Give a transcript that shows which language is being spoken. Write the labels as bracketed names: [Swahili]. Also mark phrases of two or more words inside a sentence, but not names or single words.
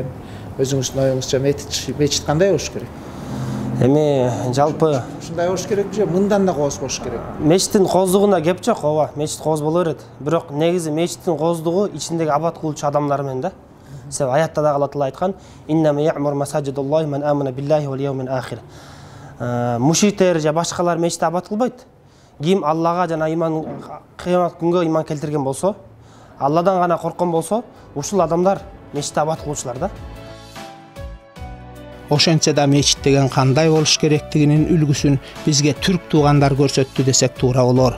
[Kyrgyz] Өзүңүздүн оюңузча мечит кандай болуш керек? Эми жалпы ушундай болуш керек же, мындан да кооз болуш керек? Мечиттин кооздугуна кеп жок, ооба, мечит кооз боло берет. Бирок негизи мечиттин кооздугу ичиндеги абад кылуучу адамдар менен да. Себеби аятта да Алла Таала айткан: [Arabic] "إنما يعمر مساجد الله من آمن بالله واليوم الآخر." [Kyrgyz] Мушриктер же башкалар мечитти абад кылбайт. Ким Аллага жана иман кыямат күнгө иман келтирген болсо, Алладан гана корккон болсо, ушул адамдар мечитти абад кылуучулар да. Ошентсе да мечит деген кандай болуш керектигинин үлгүсүн бизге түрк туугандар көрсөттү десек туура болор.